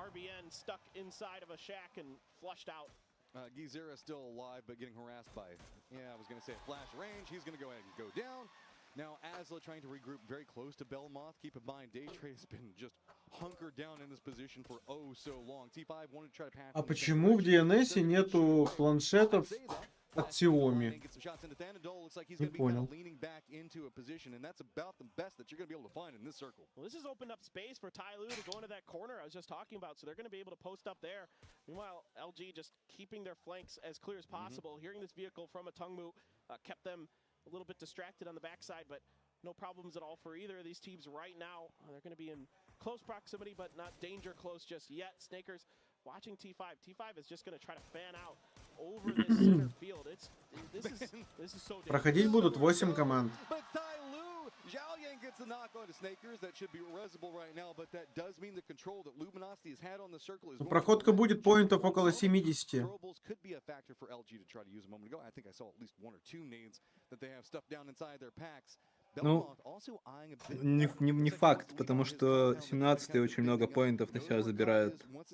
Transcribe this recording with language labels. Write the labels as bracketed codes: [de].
[en] RBN stuck inside of a shack and flushed out. Gizera still alive, but getting harassed by, I was going to say flash range. He's going to go ahead and go down. Now, Asla trying to regroup very close to Belmoth. Keep in mind, Daytrade has been just hunkered down in this position for oh so long. T5 wanted to try to pass. [ru] А почему в DNS нету планшетов от Xiaomi? Не понял. [en] Well, this has opened up space for Tyloo to go into that corner I was just talking about, so they're going to be able to post up there. Meanwhile, LG just keeping their flanks as clear as possible. Hearing this vehicle from a Tungmu kept them a little bit distracted on the backside, but no problems at all for either of these teams right now. They're going to be in close proximity, but not danger close just yet. Snakers watching T5. T5 is just going to try to fan out over this center field. This is so dangerous. [ru] Проходить будут 8 команд. [en] Zhaoyang gets the knock on to Snakers. That should be resible right now, but that does mean the control that Luminosity has had on the circle is. [ru] Проходка будет поинтов около 70. [en] Could be a factor for LG to try to use a moment ago. I think I saw at least one or two nades that they have stuffed down inside their packs. [ru] Ну, не факт, потому что 17-й очень много поинтов на себя забирает.